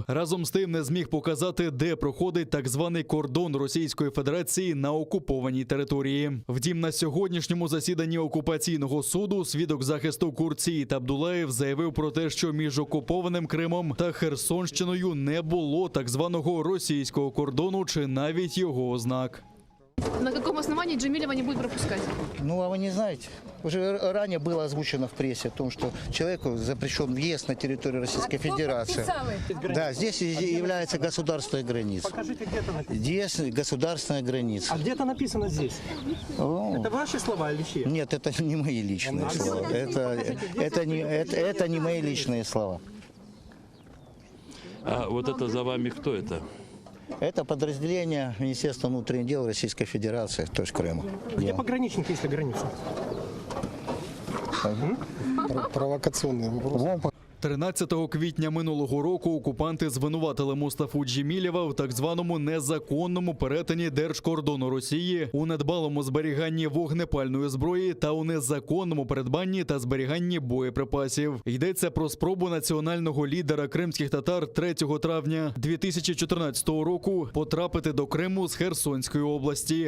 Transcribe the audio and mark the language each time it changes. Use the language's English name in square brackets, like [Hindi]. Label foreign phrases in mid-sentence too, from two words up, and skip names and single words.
[Ukrainian] Разом з тим не зміг показати, де проходить так званий кордон Російської Федерації на окупованій території. Втім, на сьогоднішньому засіданні окупаційного суду свідок захисту Курціїд Абдулаєв заявив про те, що між окупованим Кримом та Херсонщиною не було так званого російського кордону чи навіть його ознак. [Russian] На каком основании Джемилева не будет пропускать? Ну, а вы не знаете? Уже ранее было озвучено в прессе о том, что человеку запрещен въезд на территорию Российской Федерации. Да, здесь является государственная граница. Покажите, где это написано. Здесь государственная граница. А где-то написано здесь. Это ваши слова или чьи? Нет, это не мои личные слова. Это не мои личные слова. А вот это за вами кто это? Это подразделение Министерства внутренних дел Российской Федерации, то есть Крыма. Где пограничник, если граница? Провокационный вопрос. [Ukrainian] 13 квітня минулого року окупанти звинуватили Мустафу Джемілєва в так званому незаконному перетині держкордону Росії, у недбалому зберіганні вогнепальної зброї та у незаконному придбанні та зберіганні боєприпасів. Йдеться про спробу національного лідера кримських татар 3 травня 2014 року потрапити до Криму з Херсонської області.